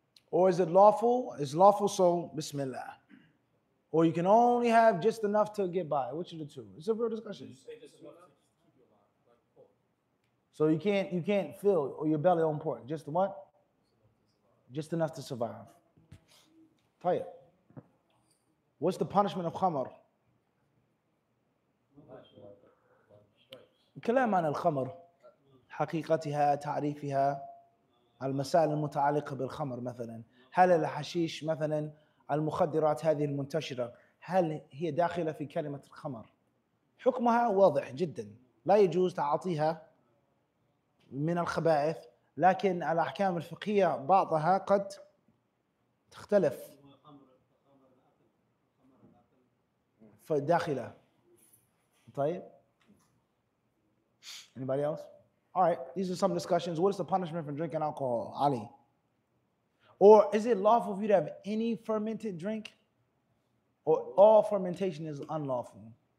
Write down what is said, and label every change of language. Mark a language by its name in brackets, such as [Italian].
[English] Or is it lawful? It's lawful, so bismillah. Or you can only have just enough to get by. Which of the two? It's a real discussion. So you can't fill or your belly on pork. Just what? Just enough to survive. Tell you. What's the punishment of khamr? [Arabic] الكلام عن الخمر حقيقتها تعريفها المسائل المتعلقة بالخمر مثلا هل الحشيش مثلا المخدرات هذه المنتشرة هل هي داخلة في كلمة الخمر؟ حكمها واضح جدا لا يجوز تعاطيها من الخبائث لكن الأحكام الفقهية بعضها قد تختلف فداخلة. طيب. [English] Anybody else? All right, these are some discussions. What is the punishment for drinking alcohol? Ali. Or is it lawful for you to have any fermented drink? Or all fermentation is unlawful?